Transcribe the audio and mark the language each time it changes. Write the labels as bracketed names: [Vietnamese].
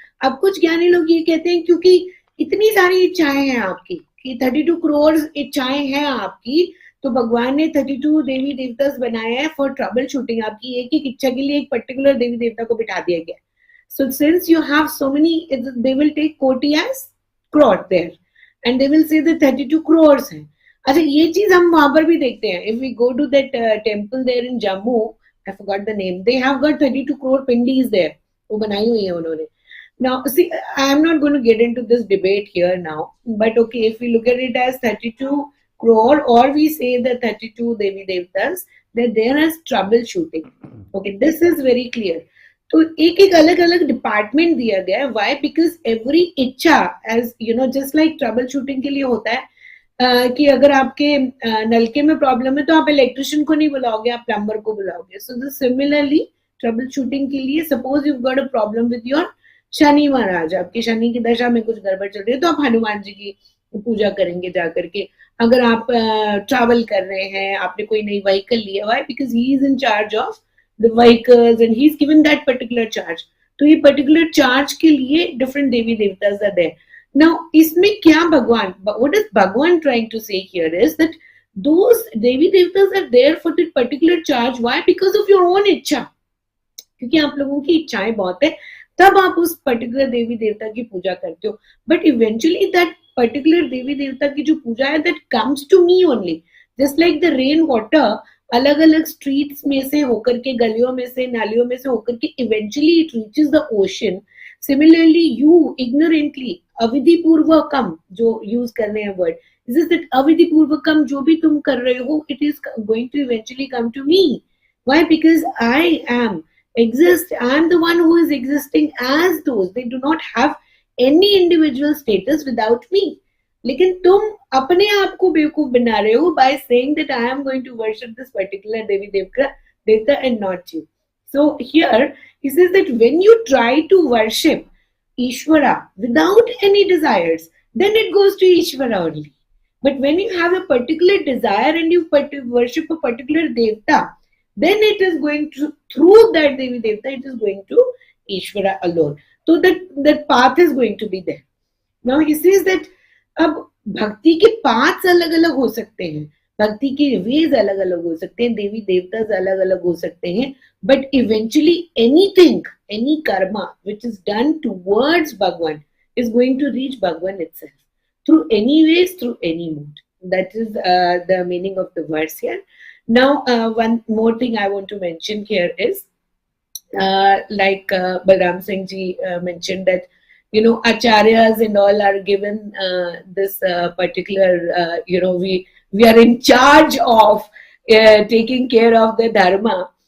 [Hindi] अब कुछ ज्ञानी लोग ये कहते हैं क्योंकि इतनी सारी इच्छाएं हैं आपकी, कि 32 करोड़ इच्छाएं हैं आपकी, तो भगवान ने 32 देवी देवता बनाए हैं [English] For trouble shooting. [Hindi] आपकी एक एक इच्छा के लिए एक पर्टिकुलर देवी देवता को बिठा दिया गया। [English] So since you have so many, they will take कोटि as crore there and they will say the 32 crores है। [Hindi] अच्छा, ये चीज हम वहां पर भी देखते हैं। [English] If we go to that temple there in Jammu, I forgot the name, they have got 32 crore pindis there, [Hindi] वो बनाई हुई है उन्होंने। [English] Now see, I am not going to get into this debate here now, but okay, if we look at it as 32 crore or we say the 32 devi devtas, that there is troubleshooting, okay, this is very clear। [Hindi] तो एक एक अलग अलग department दिया गया है। [English] Why? Because every इच्छा, as you know, just like trouble shooting [Hindi] के लिए होता है कि अगर आपके नलके में प्रॉब्लम है तो आप इलेक्ट्रिशियन को नहीं बुलाओगे, आप प्लम्बर को बुलाओगे। सो सिमिलरली ट्रबल शूटिंग के लिए, [English] suppose you got a problem with your Shani Maharaj, [Hindi] आपकी शनि की दशा में कुछ गड़बड़ चल रही है, तो आप हनुमान जी की पूजा करेंगे जा करके। अगर आप ट्रैवल कर रहे हैं, आपने कोई नई व्हीकल लिया हुआ है, [English] because he is in charge of the vehicles and he's given that particular charge, [Hindi] तो ये particular charge के लिए different Devi देवतास are there। [English] Now इसमें क्या भगवान, what is Bhagwan trying to say here is that those देवी देवतास are there for that particular charge। Why? Because of your own [Hindi] इच्छा, क्योंकि आप लोगों की इच्छाएं बहुत है, तब आप उस पर्टिकुलर देवी देवता की पूजा करते हो। बट इवेंचुअली दैट पर्टिकुलर देवी देवता की जो पूजा है, [English] that comes to me only, just like the rain water [Hindi] अलग अलग स्ट्रीट्स में से होकर के, गलियों में से, नालियों में से होकर के [English] Eventually it reaches the ocean. Similarly you ignorantly, अविधि पूर्वकम [Hindi] जो यूज कर रहे हैं [English] word, this is that अविधि पूर्वकम [Hindi] जो भी तुम कर रहे हो, [English] It is going to eventually come to me. Why? Because I am exist, I am the one who is existing as those, they do not have any individual status without me। [Hindi] लेकिन तुम अपने आप को बेवकूफ बना रहे हो [English] by saying that I am going to worship this particular devi devta and not you। So here he says that when you try to worship Ishvara without any desires, then it goes to Ishvara only। But when you have a particular desire and you worship a particular devta, then it is going to, through that devi devta, it is going to Ishvara alone। So that path is going to be there। Now he says that [Hindi] अब भक्ति के paths अलग अलग हो सकते हैं, भक्ति के वेज अलग अलग हो सकते हैं, देवी देवता अलग अलग हो सकते हैं, [English] But eventually anything, any karma which is done towards Bhagwan is going to reach Bhagwan itself through any ways, through any mode। That is the meaning of the verse here। Now one more thing I want to mention here is like BALRAM Singh ji mentioned that, you know, acharyas and all are given this particular you know, we are in charge of taking care of the dharma।